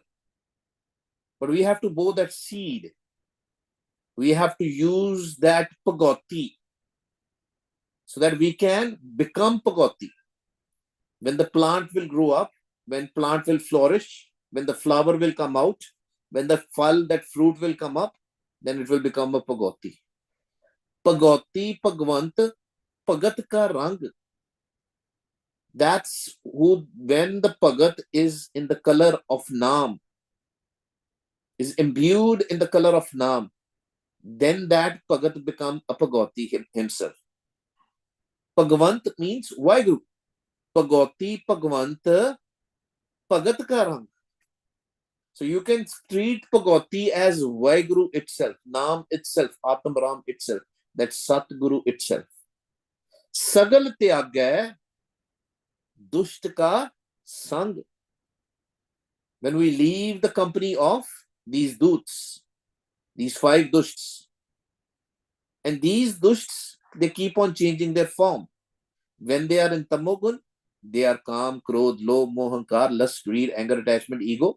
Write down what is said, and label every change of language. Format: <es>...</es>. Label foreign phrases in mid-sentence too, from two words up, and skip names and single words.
<en>But we have to bow that seed. We have to use that bhagauti so that we can become bhagauti. When the plant will grow up, when plant will flourish, when the flower will come out, when the that fruit will come up, then it will become a bhagauti.</en> <pa>Bhagauti, Bhagwant, Bhagat ka rang.</pa> <en>That's who, when the Bhagat is in the color of Naam, is imbued in the color of Naam, then that Bhagat become a Bhagauti himself. Bhagwant means Vaheguru.</en> <pa>Bhagauti, Bhagwant, Bhagat ka rang.</pa> <en>So you can treat Bhagauti as Vaheguru itself, Naam itself, Atam Ram itself, that Satguru itself.</en> <pa>Sagal tyag dusht ka sang.</pa> <en>When we leave the company of these duts, these 5 dushts, and these dushts, they keep on changing their form. When they are in Tamogun, they are</en> <pa>Kam, Krodh, Lobh, Mohankar,</pa> <en>lust, greed, anger, attachment, ego.</en>